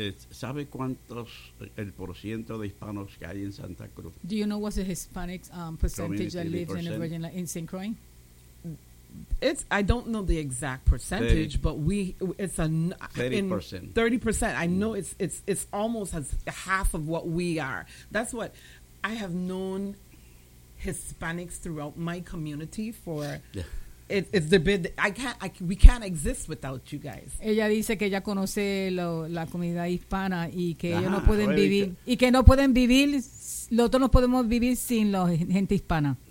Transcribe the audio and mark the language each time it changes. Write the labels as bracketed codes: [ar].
[es] ¿Sabe cuántos el porciento de hispanos que hay en Santa Cruz? [en] Do you know what's the Hispanic percentage that lives in the region, like, in St. Croix? It's, I don't know the exact percentage, 30. But we, it's a 30%. 30%. I know it's almost as half of what we are. That's what I have known Hispanics throughout my community for. It's the bid. We can't exist without you guys. [es] Ella dice que ella conoce la comunidad hispana y que ellos no pueden vivir y que no pueden vivir. Nosotros no podemos vivir sin la gente hispana.